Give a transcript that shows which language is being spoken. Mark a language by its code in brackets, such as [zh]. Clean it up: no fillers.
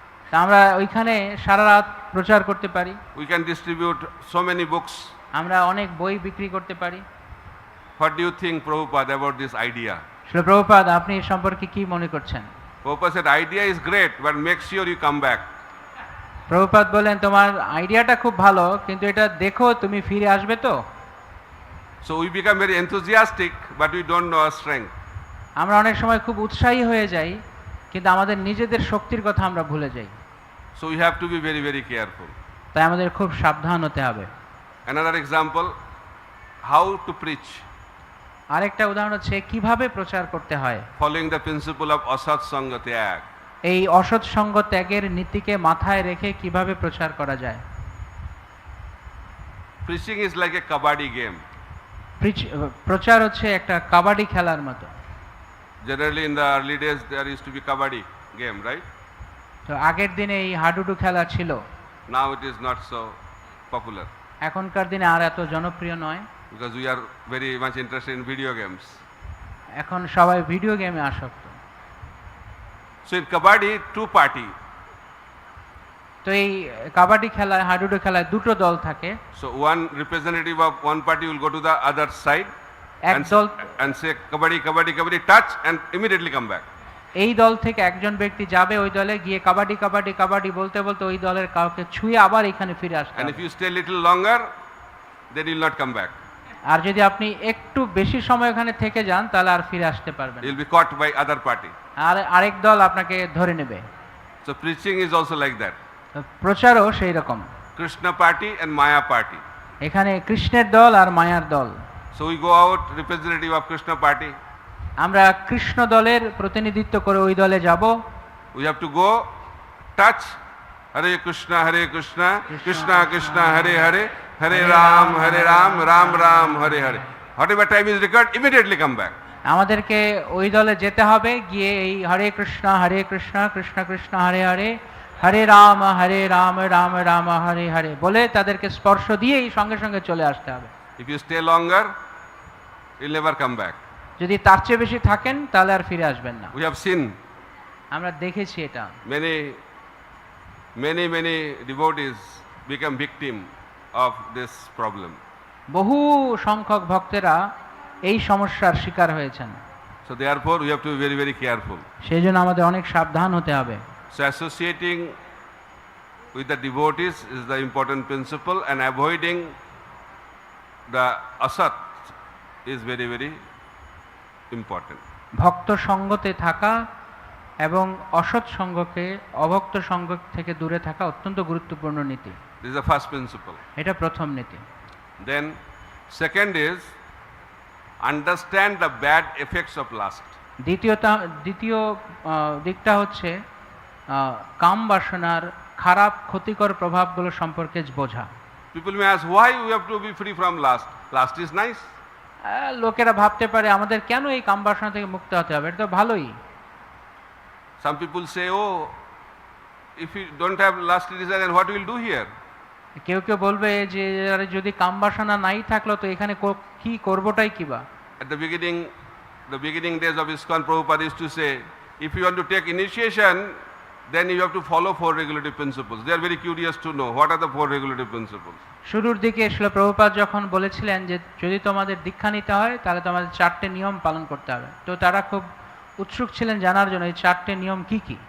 [bn] তা আমরা ওইখানে সারা রাত প্রচার করতে পারি, [en] We can distribute so many books. [bn] আমরা অনেক বই বিক্রি করতে পারি। [en] What do you think, Prabhupada, about this idea? [bn] Shri Prabhupada, আপনি এ সম্পর্কে কি মনে করছেন? [en] Prabhupada said, idea is great, but make sure you come back. [bn] Prabhupada বলেন, তোমার আইডিয়াটা খুব ভালো, কিন্তু এটা দেখো তুমি ফিরে আসবে তো। [en] So we become very enthusiastic, but we don't know our strength. [bn] আমরা অনেক সময় খুব উৎসাহী হয়ে যাই, কিন্তু আমাদের নিজেদের শক্তির কথা আমরা ভুলে যাই। [en] So we have to be very, very careful. [bn] তাই আমাদের খুব সাবধান হতে হবে। [en] Another example, how to preach, [bn] আরেকটা উদাহরণ হচ্ছে কিভাবে প্রচার করতে হয়। [en] following the principle of asat sanga tyag. [bn] এই অসৎ সঙ্গ ত্যাগের নীতিকে মাথায় রেখে কিভাবে প্রচার করা যায়। [en] Preaching is like a kabaddi game. [bn] প্রচার হচ্ছে একটা কাবাডি খেলার মতো। [en] Generally in the early days there used to be kabaddi game, right? [bn] তো আগের দিনে এই হাডুডু খেলা ছিল, [en] Now it is not so popular [bn] এখনকার দিনে আর এত জনপ্রিয় নয়, [en] because we are very much interested in video games. [bn] এখন সবাই ভিডিও গেমে আসক্ত। [en] So in kabaddi, two party. [bn] তো এই কাবাডি খেলায়, হাডুডু খেলায় দুটো দল থাকে। [en] So one representative of one party will go to the other side [bn] এক [en] and, [bn] দল, [en] and say kabaddi, kabaddi, kabaddi, touch and immediately come back. [bn] এই দল থেকে একজন ব্যক্তি যাবে ওই দলে, গিয়ে কাবাডি কাবাডি কাবাডি বলতে বলতে ওই দলের কাউকে ছুঁয়ে আবার এখানে ফিরে আসতে [en] And [bn] হবে। [en] if you stay little longer, then you will not come back. [bn] আর যদি আপনি একটু বেশি সময় ওখানে থেকে যান, তাহলে আর ফিরে আসতে পারবেন [en] You [bn] না। [en] will be caught by other party. [bn] আর আরেক দল আপনাকে ধরে নেবে। [en] So preaching is also like that. [bn] প্রচারও সেই রকম। [en] Krishna party and Maya party. [bn] এখানে কৃষ্ণের দল আর মায়ার দল। [en] So we go out representative of Krishna party. [bn] আমরা কৃষ্ণ দলের প্রতিনিধিত্ব করে ওই দলে যাব। [en] We have to go touch Hare Krishna, Krishna Krishna, Hare Hare, Hare Ram, Ram Ram, Hare Hare. Whatever time is required, immediately come back. [bn] আমাদেরকে ওই দলে যেতে হবে, গিয়ে এই হরে কৃষ্ণ কৃষ্ণ কৃষ্ণ হরে হরে, হরে রাম রাম রাম হরে হরে বলে তাদেরকে স্পর্শ দিয়েই সঙ্গে সঙ্গে চলে আসতে হবে। [en] If you stay longer, you'll never come back. [bn] যদি তার চেয়ে বেশি থাকেন তাহলে আর ফিরে আসবেন না। [en] We have seen [bn] আমরা দেখেছি এটা। [en] many devotees become victim of this problem. [bn] বহু সংখ্যক ভক্তেরা এই সমস্যার শিকার হয়েছেন। [en] So therefore we have to be very, very careful. [bn] সেই জন্য আমাদের অনেক সাবধান হতে হবে। [en] So associating with the devotees is the important principle, and avoiding the asat is very, very important. [bn] ভক্ত সঙ্গতে থাকা এবং অসৎ সঙ্গকে, অভক্ত সঙ্গ থেকে দূরে থাকা অত্যন্ত গুরুত্বপূর্ণ নীতি। [en] This is the first principle. [bn] এটা প্রথম নীতি। [en] Then Second is understand the bad effects of lust. [bn] দ্বিতীয় দিকটা হচ্ছে কাম বাসনার খারাপ ক্ষতিকর প্রভাবগুলো সম্পর্কে বোঝা। [en] People may ask, why we have to be free from lust? Lust is nice. [bn] লোকেরা ভাবতে পারে আমাদের কেন এই কাম বাসনা থেকে মুক্ত হতে হবে, এটা তো ভালোই। [en] Some people say, oh, if you don't have lust desire, then what will do here? [bn] কেউ কেউ বলবে যে আরে যদি কাম বাসনা নাই থাকলো তো এখানে কি করবোটাই কিবা। [en] At the beginning days of ISKCON, Prabhupada used to say, if you want to take initiation, then you have to follow 4 regulative principles. They are very curious to know what are the 4 regulative principles. [bn] শুরুর দিকে শিল প্রভুপাদ যখন বলেছিলেন যে যদি তোমাদের দীক্ষা নিতে হয় তাহলে তোমাদের 4টে নিয়ম পালন করতে হবে, তো তারা খুব উৎসুক ছিলেন জানার জন্য এই 4টে নিয়ম কি কি।